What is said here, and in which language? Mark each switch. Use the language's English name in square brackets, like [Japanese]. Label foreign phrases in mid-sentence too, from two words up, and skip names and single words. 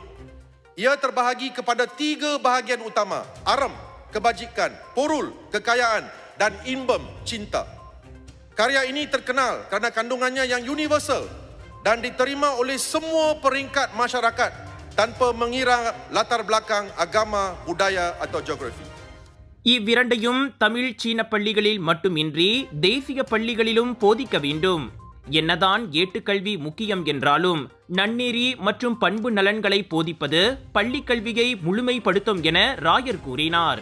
[Malay] Ia terbahagi kepada 3 bahagian utama: aram, kebajikan; porul, kekayaan; dan imbem, cinta. Karya ini terkenal kerana kandungannya yang universal dan diterima oleh semua peringkat masyarakat tanpa mengira latar belakang agama, budaya atau geografi. [Tamil] இவ்விரண்டையும் தமிழ் சீன பள்ளிகளில் மட்டுமின்றி தேசிய பள்ளிகளிலும் போதிக்க வேண்டும். என்னதான் ஏட்டுக்கல்வி முக்கியம் என்றாலும் நன்னெறி மற்றும் பண்பு நலன்களை போதிப்பது பள்ளி கல்வியை முழுமைப்படுத்தும் என ராயர் கூறினார்.